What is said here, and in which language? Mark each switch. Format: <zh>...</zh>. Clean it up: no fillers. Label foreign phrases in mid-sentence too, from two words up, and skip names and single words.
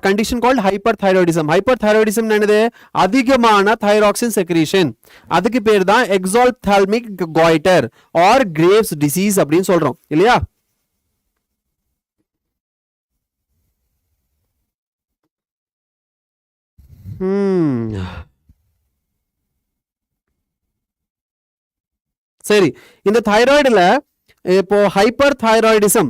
<en>Condition called hyperthyroidism. Hyperthyroidism</en> <ta>என்னது? அதிகமான</ta> <en>thyroxine secretion.</en> <ta>அதுக்கு பேர் தான்</ta> <en>exophthalmic goiter or Graves disease</en> <ta>அப்படின்னு சொல்றோம். இல்லையா? சரி, இந்த தைராய்டுல இப்போ ஹைப்பர்தைராய்டிசம்.</ta>